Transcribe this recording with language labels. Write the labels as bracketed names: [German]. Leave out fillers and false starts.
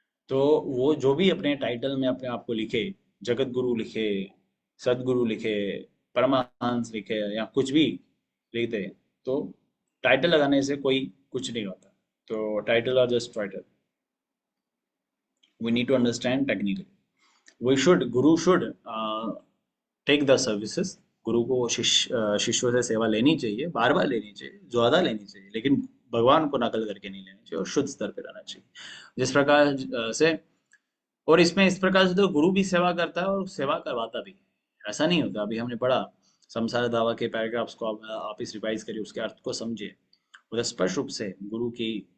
[Hindi] तो वो जो भी अपने टाइटल में अपने आप को लिखे, जगत गुरु लिखे, सदगुरु लिखे, परमहंस लिखे, या कुछ भी लिखते, तो टाइटल लगाने से कोई कुछ नहीं होता। तो title are just title, [English] we need to understand technically. We should, guru should take the services. [Hindi] गुरु को शिष्यों से सेवा लेनी चाहिए, बार बार लेनी चाहिए, ज्यादा लेनी चाहिए, लेकिन भगवान को नकल करके नहीं लेनी चाहिए, और शुद्ध स्तर पे रहना चाहिए जिस प्रकार से। और इसमें इस प्रकार से तो गुरु भी सेवा करता है और सेवा करवाता भी है, ऐसा नहीं होता। अभी हमने पढ़ा संसार दावा के पैराग्राफ्स को, आप इस रिवाइज करिए, उसके अर्थ को समझिए। उधर स्पष्ट रूप से गुरु की